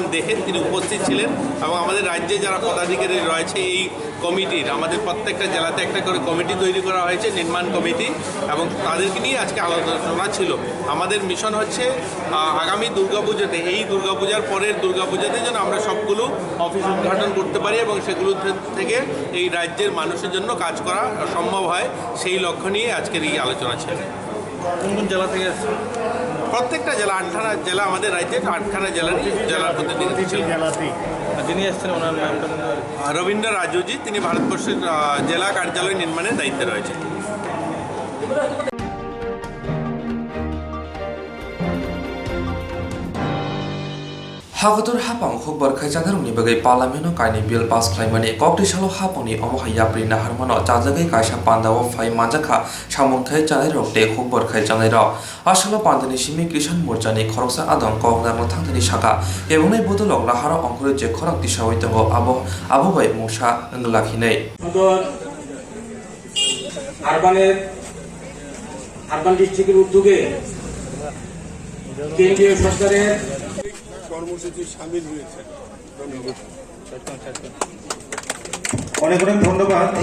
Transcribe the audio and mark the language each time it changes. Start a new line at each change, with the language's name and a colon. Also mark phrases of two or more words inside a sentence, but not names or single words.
Bangla: দেখেন তিনি উপস্থিত ছিলেন এবং আমাদের রাজ্যে যারা পদাধিকারী রয়েছে এই কমিটির আমাদের প্রত্যেকটা জেলাতে একটা করে কমিটি তৈরি করা হয়েছে নির্মাণ কমিটি এবং তাদেরকে নিয়ে আজকে আলোচনা ছিল আমাদের মিশন হচ্ছে আগামী দুর্গাপূজাতে এই দুর্গাপূজার পরের দুর্গাপূজাতে যেন আমরা সবগুলো অফিস উদ্ঘাটন করতে পারি এবং সেগুলো থেকে এই রাজ্যের মানুষের জন্য কাজ করা সম্ভব হয় সেই লক্ষ্য নিয়ে আজকের এই আলোচনা ছিল কোন কোন জেলা থেকে প্রত্যেকটা জেলা 8খানা জেলা আমাদের রাজ্যের 8খানা জেলার প্রতিনিধি ছিল যিনি এসেছেন ওনার নামটা রবীন্দ্র রাজুজি তিনি ভারতবর্ষের জেলা কার্যালয় নির্মাণের দায়িত্বে রয়েছে
Kok Borok: Hagotor hapang khokbar khaijanarungni bagai parliamento kaini
English: bill pass
Kok Borok: khlaimani kokti salo haponi omohai yapri naharmano chajagai kaisa pandao phai manjaka samongthai chanai rokte khokbar khaijanai rok asalo pandani simi kisan morjani khoroksa adon koknarno thangtani saka ebonai bodolok lahara ongkore je khorak tisawai tongo abo bai musa nglakhinai
English: urban district's
Bangla: উদ্যোগে কেন্দ্রীয় সরকারের কর্মসূচি সামিল হয়েছে অনেক অনেক ধন্যবাদ।